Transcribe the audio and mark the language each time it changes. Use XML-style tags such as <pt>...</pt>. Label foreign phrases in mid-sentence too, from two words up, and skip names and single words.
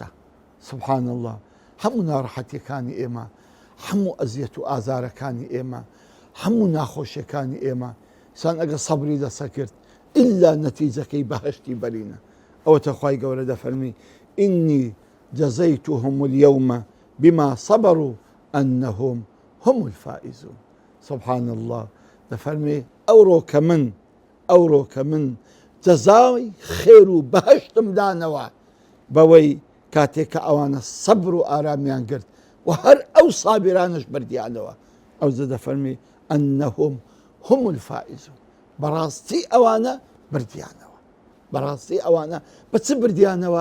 <ar>سبحان الله،</ar> <ckb>هەموو ناڕەحەتیەکانی ئێمە، هەموو ئەزیەت و ئازارەکانی ئێمە، هەموو ناخۆشیەکانی ئێمە سان ئەگە سەبری لەسەر کرد ئللا نەتیجەکەی بەهەشتی بەرینە. ئەوەتە خوای گەورە دەفەرمی</ckb> <ar>ئینی جەزەیتهم اليوم بما صبروا أنهم هم الفائزون. سبحان الله،</ar> <ckb>دەفەرمێ ئەوڕۆ کە من جەزای خێر و بەهەشتم دانەوە بەوەی کاتێک کە ئەوانە سەبر و ئارامیان کرد و هەر ئەو سابرانش بردیانەوە. ئەو زە دەفەرمی</ckb> <ar>ئەنەهم هم الفائزون،</ar> <ckb>بەڕاستی ئەوانە بردیانەوە، بەڕاستی ئەوانە بە چ بردیانەوە؟</ckb>